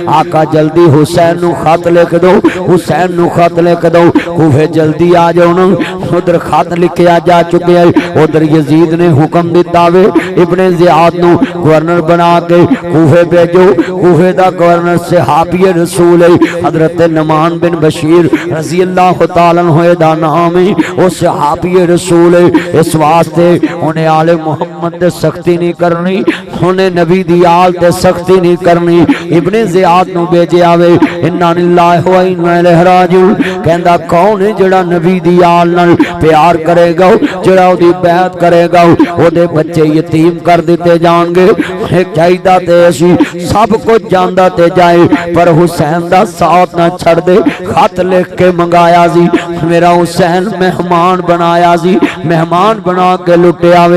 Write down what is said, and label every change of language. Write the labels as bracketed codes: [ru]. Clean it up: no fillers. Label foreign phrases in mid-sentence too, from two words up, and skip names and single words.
[pa] ਆਕਾ ਜਲਦੀ ਹੁਸੈਨ ਨੂੰ ਖ਼ਤ ਲਿਖ ਦੋ, ਹੁਸੈਨ ਨੂੰ ਖ਼ਤ ਲਿਖ ਦੋ, ਕੂਫ਼ੇ ਜਲਦੀ ਆ ਜਾਓ ਨਾ। ਉਧਰ ਖ਼ਤ ਲਿਖਿਆ ਜਾ ਚੁੱਕੇ ਹੈਂ। ਉਧਰ ਯਜ਼ੀਦ ਨੇ ਹੁਕਮ ਦਿੱਤਾ ਵੇ, ਇਬਨੇ ਜ਼ਿਆਦ ਨੂੰ ਗਵਰਨਰ ਬਣਾ ਕੇ ਕੂਫ਼ੇ ਭੇਜੋ। ਕੂਫ਼ੇ ਦਾ ਗਵਰਨਰ ਸਹਾਬੀ ਰਸੂਲ ਹੈ ਹਜ਼ਰਤ ਨੁਮਾਨ ਬਿਨ ਬਸ਼ੀਰ [ar] رضي الله تعالى عنه [pa] ਦਾ ਨਾਮ ਹੈ। ਵੋ ਸਹਾਬੀ ਰਸੂਲ ਹੈ, ਇਸ ਵਾਸਤੇ ਉਨ੍ਹੇਂ ਆਲੇ ਮੁਹੰਮਦ ਤੇ ਸਖ਼ਤੀ ਨਹੀਂ ਕਰਨੀ, ਉਨ੍ਹੇਂ ਨਬੀ ਦੀ ਆਲ ਤੇ ਸਖ਼ਤੀ ਨਹੀਂ ਕਰਨੀ, उन्हें नबी दी आल ते सख्ती नहीं करनी। ਇਬਨੇ ਜ਼ਿਆਦ ਨੂੰ ਭੇਜੇ ਆਵੇ। [ar] إنا لله وإنا إليه راجعون. [pa] ਕਹਿੰਦਾ ਕੌਣ ਹੈ ਜਿਹੜਾ ਨਬੀ ਦੀ ਆਲ ਨਾਲ ਪਿਆਰ ਕਰੇਗਾ, ਜਿਹੜਾ ਓਦੀ ਬੈਤ ਕਰੇਗਾ, ਓਦੇ ਬੱਚੇ ਯਤੀਮ ਕਰ ਦਿੱਤੇ ਜਾਣਗੇ। ਚਾਹੀਦਾ ਤੇ ਅਸੀਂ ਸਭ ਕੁਝ ਜਾਣਦਾ ਤੇ ਜਾਏ, ਪਰ ਹੁਸੈਨ ਦਾ ਸਾਥ ਨਾ ਛੱਡ ਦੇ। ਖ਼ਤ ਲਿਖ ਕੇ ਮੰਗਾਇਆ ਸੀ, ਮੇਰਾ ਹੁਸੈਨ ਮਹਿਮਾਨ ਬਣਾਇਆ ਸੀ, ਮਹਿਮਾਨ ਬਣਾ ਕੇ ਲੁੱਟਿਆ ਵੇ।